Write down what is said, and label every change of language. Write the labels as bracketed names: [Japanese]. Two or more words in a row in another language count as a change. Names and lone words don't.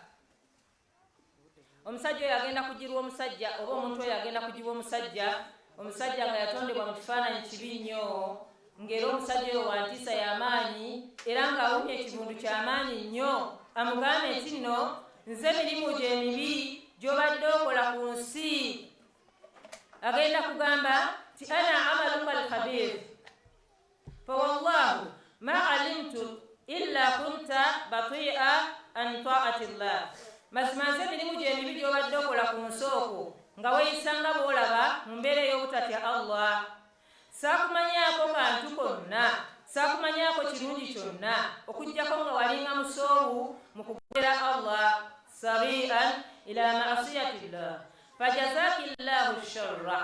[Ganda] Omusajja oyo agenda kugirwa omusajja oba omuntu oyo agenda kugibwa omusajja nga yatondebwa mu kifaananyi kibi nnyo, ng'era omusajja oyo wa ntiisa y'amaanyi era ng'awumya ekivundu ky'amaanyi nnyo, amugambe nti nno nze mirimu gye mibi gy'obadde okola ku nsi. Agenda kugamba ti [Arabic] أنا عملك الخبيث فوالله ما علمت إلا كنت بطيئا عن طاعة الله. [Ganda] Mazima nze emirimu gye mibi gy'obadde okola ku nsi okwo nga weeyisanga bw'olaba mu mbeera ey'obutatya Allah. Saakumanyaako kantu konna, saakumanyaako kirungi kyonna okuggyako nga walinga musoowu mu kugondera Allah, [Arabic] سريعا إلى معصية الله فجزاك الله شرا.